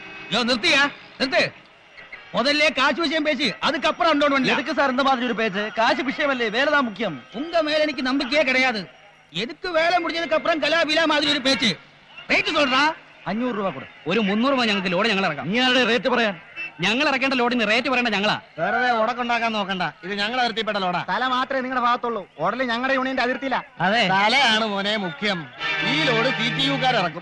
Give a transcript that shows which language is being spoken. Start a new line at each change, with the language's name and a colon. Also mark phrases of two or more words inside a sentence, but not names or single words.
Malayalam: നിർത്തിയാ നിർത്ത്.
Tamil: முதல்ல காசு விஷயம் பேசி அதுக்கப்புறம் எதுக்கு சார் இந்த மாதிரி ஒரு பேச்சு? காசு விஷயம் இல்லையே, வேலைதான் முக்கியம். உங்க மேல எனக்கு நம்பிக்கையே கிடையாது. எதுக்கு வேலை முடிஞ்சதுக்கு அப்புறம் கலாபிலா மாதிரி ஒரு பேச்சு? റേറ്റ് சொல்றா.
Malayalam: 500 രൂപ കൂടെ. ഒരു 300 രൂപ ഞങ്ങൾക്ക് ലോഡ് ഞങ്ങൾ ഇറക്കാം. നീ ആരുടെ റേറ്റ് പറയാൻ? ഞങ്ങൾ ഇറക്കേണ്ട ലോഡിന് റേറ്റ് പറയേണ്ട ഞങ്ങളാ. വെറുതെ ഉടക്കുണ്ടാക്കാൻ നോക്കണ്ട, ഇത് ഞങ്ങളെ അതിർത്തിപ്പെട്ട ലോഡാ. തല മാത്രമേ നിങ്ങളുടെ ഭാഗത്തുള്ളൂ, ഓർഡറിൽ ഞങ്ങളുടെ യൂണിയന്റെ അതിർത്തിയില്ല. അതെ, തലയാണ് മോനെ മുഖ്യം. ഈ ലോഡ് CTU-കാർ ഇറക്കും.